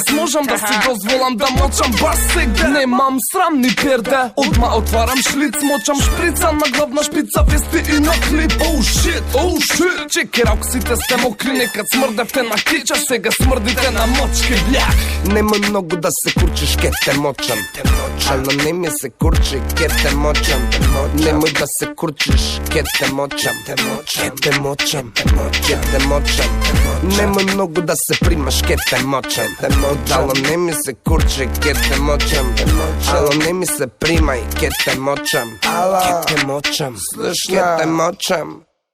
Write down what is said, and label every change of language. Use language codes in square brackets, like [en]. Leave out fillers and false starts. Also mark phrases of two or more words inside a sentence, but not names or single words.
[mk] Можам да си дозволам да мочам бас сега. Немам срам ни перде, одма отварам шлиц, мочам шприца на главна шпица, вести и на клип. [en] Oh shit, oh shit. [mk] Чеки рауксите сте мокри, некад смрдевте на кича, сега смрдите на мочки, бляк. Немој многу да се курчиш, ке те мочам. Ало не ми се курчи, ке те мочам. Немој да се курчиш, ке те мочам. Ке те мочам, ке те мочам. Немој многу да се примаш, ке те мочам. Ало не ми се курчи, ке те мочам. Ало не ми се примај, ке те мочам. Ке те мочам, ке те мочам.